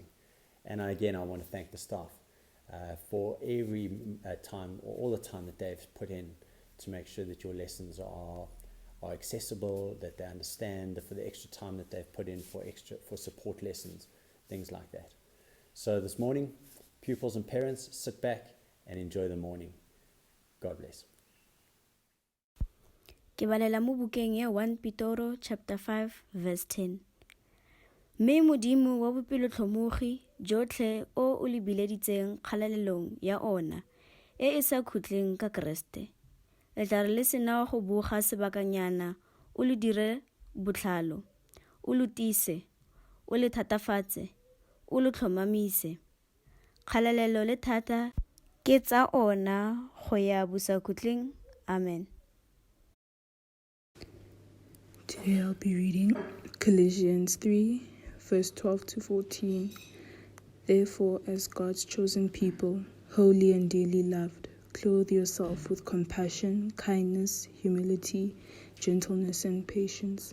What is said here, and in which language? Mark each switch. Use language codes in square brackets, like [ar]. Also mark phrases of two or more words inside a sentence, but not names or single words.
[en] And again, I want to thank the staff for every time, or all the time that they've put in to make sure that your lessons are accessible, that they understand, for the extra time that they've put in for support lessons, things like that. So this morning, pupils and parents, sit back and enjoy the morning. God bless. [tn] Ke balela mo bukeng ya 1 Pitoro [en] chapter 5 verse 10. [tn] Mme modimo wa bopelotlhomogi jotlhe o le bileditseng kgalalelong ya ona e sa khutleng ka Kriste, le tla re le sena go boga sebakanyana o le dire botlhalo, o le tise, o le thatafatse, o le tlhomamise. Kgalalelo le thata ke tsa ona go ya bosakhutleng. Amen. [en] Today I'll be reading Colossians 3, verse 12 to 14. Therefore, as God's chosen people, holy and dearly loved, clothe yourself with compassion, kindness, humility, gentleness, and patience.